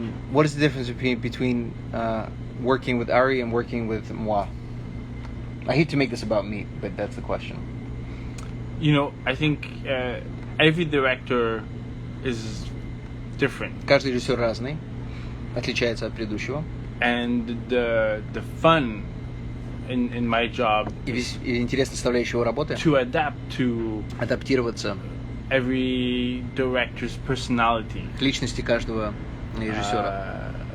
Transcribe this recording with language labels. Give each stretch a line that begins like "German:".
English: What is the difference between working with Ari and working with moi? I hate to make this about me, but that's the question. You know, I think every director is different.
Russian: Каждый режиссер разный, отличается от предыдущего.
English: And the fun in my job
Russian: и интересная составляющая его работы
English: to adapt to
Russian: адаптироваться
English: every director's personality.
Russian: К личности каждого режиссера.